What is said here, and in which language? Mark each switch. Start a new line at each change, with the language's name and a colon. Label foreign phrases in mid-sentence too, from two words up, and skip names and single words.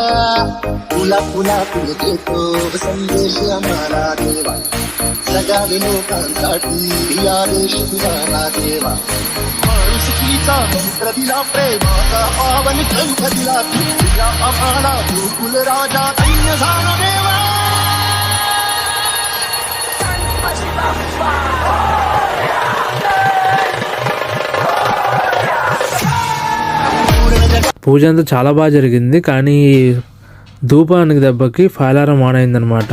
Marathi: तुला तुला तुला देतो संदेश आम्हाला देवा, जगावे लोकांसाठी आदेश तुझा देवा. माणुसकीचा मंत्र दिला, प्रेमाचा पावन ग्रंथ दिला, तुझ्या आम्हाला गोकुल राजा दैन्य झाला देवा.
Telugu: పూజ అంతా చాలా బాగా జరిగింది. కానీ ధూపానికి దెబ్బకి
English: fire alarm on
Telugu: అయిందనమాట.